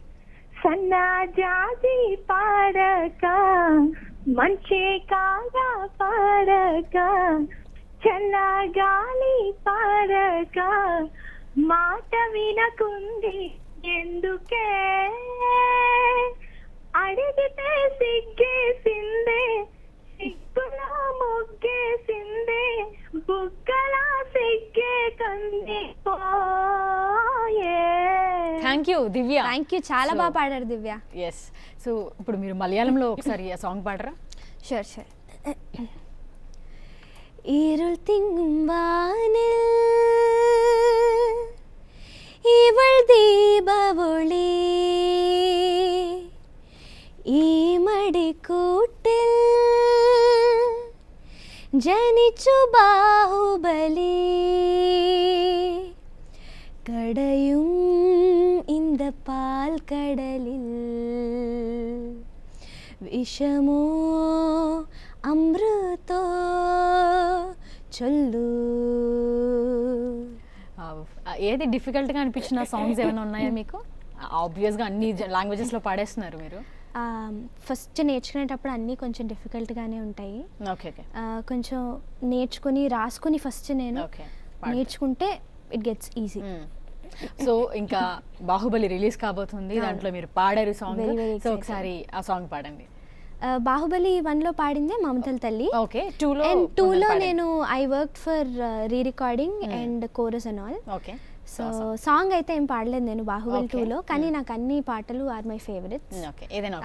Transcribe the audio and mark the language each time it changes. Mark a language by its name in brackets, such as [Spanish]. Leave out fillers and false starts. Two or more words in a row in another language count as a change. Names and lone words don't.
[Telugu] సన్నజాజి పాడక, మంచి కాగా పాడక, చల్లగాలి పాడక, మాట వినకుంది ఎందుకే, అడిగితే సిగ్గేసిందే, సిగ్గులా మొగ్గేసిందే, బుగ్గలా సిగ్గే కంది పోయే. [English] thank you దివ్య. thank you, [Telugu] చాలా బాగా పాడారు దివ్య. ఎస్. సో ఇప్పుడు మీరు మలయాళంలో ఒకసారి ఆ సాంగ్ పాడరా? [English] sure sure. [Malayalam] ഇരുൾ തിങ്ങും വാനിൽ ഇവൾ ദീപവൊളി, ഈ മടിക്കൂട്ടിൽ ജനിച്ചു ബാഹുബലി, കടയും இந்த പാൽ കടലിൽ വിഷമോ അമൃതോ ചൊല്ലൂ. [Telugu] ఏది డిఫికల్ట్ గా అనిపించిన సాంగ్స్ ఏమైనా ఉన్నాయా మీకు? ఆబ్వియస్ గా అన్ని లాంగ్వేజెస్ లో పాడేస్తున్నారు మీరు. ఫస్ట్ నేర్చుకునేటప్పుడు అన్నీ కొంచెం డిఫికల్ట్గానే ఉంటాయి. [English] okay okay. [Telugu] కొంచెం నేర్చుకుని రాసుకుని ఫస్ట్ నేను ఓకే. నేర్చుకుంటే [English] it gets easy. [Telugu] సో ఇంకా బాహుబలి రిలీజ్ కాబోతుంది, దాంట్లో మీరు పాడారు సాంగ్. [English] Very, very [Telugu] సో [English] excited. [Telugu] ఒకసారి ఆ సాంగ్ పాడండి. బాహుబలి 1లో పాడిందే మమతల తల్లి. ఓకే. 2లో [English] అండ్ 2లో నేను I work for re-recording and chorus and all. [Telugu] ఓకే. సో సాంగ్ అయితే ఏం పాడలేదు నేను బాహుబలి [English] Okay. [Telugu] 2లో, కానీ నాకు అన్ని పాటలు [English] are my favourites. [Telugu] ఓకే, ఏదైనా